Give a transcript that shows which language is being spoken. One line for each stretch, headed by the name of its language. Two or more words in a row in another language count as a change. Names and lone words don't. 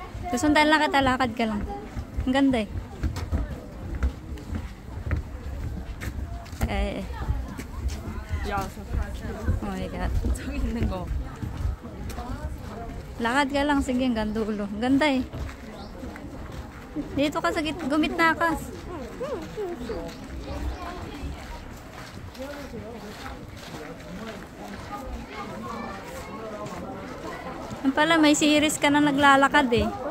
Filipino: Susundan lang kita, lakad ka lang. Ang ganda eh.
Korean: 야, 저
English: Oh my God.
Korean: 저기 있는 거.
Filipino: Lakad ka lang, sige, hanggang dulo. Ang ganda eh. Dito ka sa gumitna ka. Ang pala, may series ka na naglalakad eh.